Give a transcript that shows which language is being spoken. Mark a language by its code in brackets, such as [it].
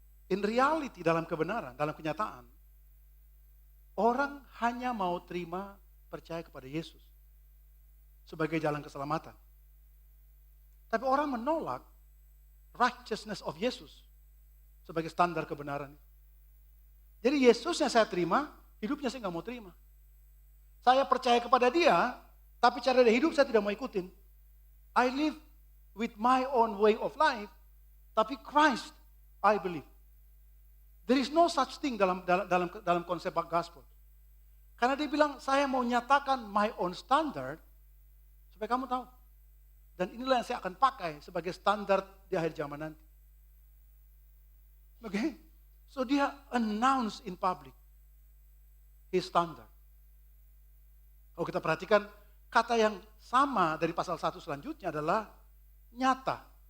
[id] In reality, dalam kebenaran, dalam kenyataan, orang hanya mau terima percaya kepada Yesus sebagai jalan keselamatan. Tapi orang menolak righteousness of Yesus sebagai standar kebenaran. Jadi Yesus yang saya terima, hidupnya saya nggak mau terima. Saya percaya kepada dia, tapi cara dia hidup saya tidak mau ikutin. [en] I live with my own way of life, tapi Christ I believe. [id] There is no such thing dalam konsep gospel. Karena dia bilang, saya mau nyatakan my own standard, supaya kamu tahu. Dan inilah yang saya akan pakai sebagai standar di akhir zaman nanti. Oke? [en] So dia announce in public his standard. [id] Kalau kita perhatikan, kata yang sama dari pasal 1 selanjutnya adalah nyata.